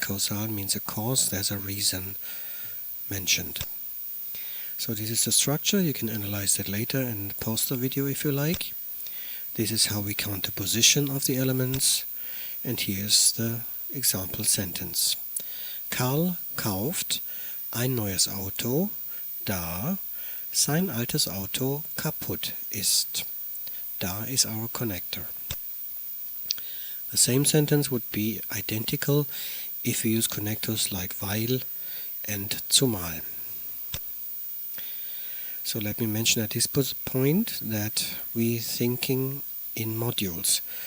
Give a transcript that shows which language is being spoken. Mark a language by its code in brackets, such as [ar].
[en] Kausal means a cause, there's a reason mentioned. So this is the structure. You can analyze that later and pause the video if you like. This is how we count the position of the elements. And here's the example sentence. [de] Karl kauft ein neues Auto, da sein altes Auto kaputt ist. [en] Da is our connector. The same sentence would be identical if we use connectors like weil and zumal. So let me mention at this point that we're thinking in modules.